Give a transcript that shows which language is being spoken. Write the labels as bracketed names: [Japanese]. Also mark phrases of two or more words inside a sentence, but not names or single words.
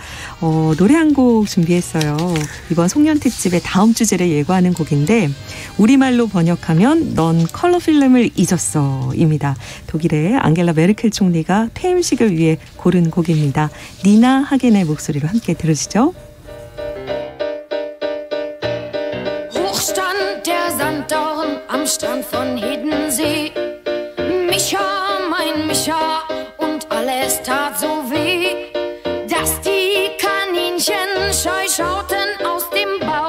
[Korean] 노래 한 곡 준비했어요. 이번 송년특집의 다음 주제를 예고하는 곡인데 우리말로 번역하면 넌 컬러 필름을 잊었어 입니다. 독일의 앙겔라 메르켈 총리가 퇴임식을 위해 고른 곡입니다. 니나 하겐의 목소리로 함께 들으시죠. [German] Am Strand von Hiddensee. Micha, mein Micha, und alles tat so weh, dass die Kaninchen scheu schauten aus dem Bau.